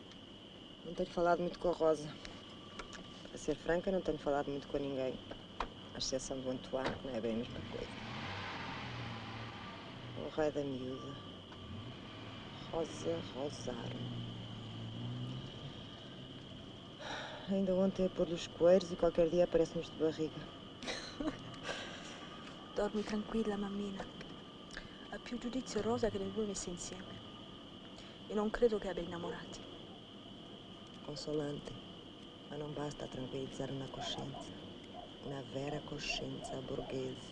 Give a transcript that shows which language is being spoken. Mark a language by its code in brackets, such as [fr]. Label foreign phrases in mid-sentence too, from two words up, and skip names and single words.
[pt] Não tenho falado muito com a Rosa. Para ser franca, não tenho falado muito com ninguém. exceção do Antoine, que não é bem a mesma coisa. O rei da miúda. Rosa Rosaro. Ainda ontem a pôr-lhe os coelhos e qualquer dia aparece-nos de barriga. [it] Dormi tranquilla, mammina. Ha più giudizio Rosa che le due messe insieme. E non credo che abbia innamorati. Consolante, ma non basta tranquillizzare una coscienza. Una vera coscienza borghese.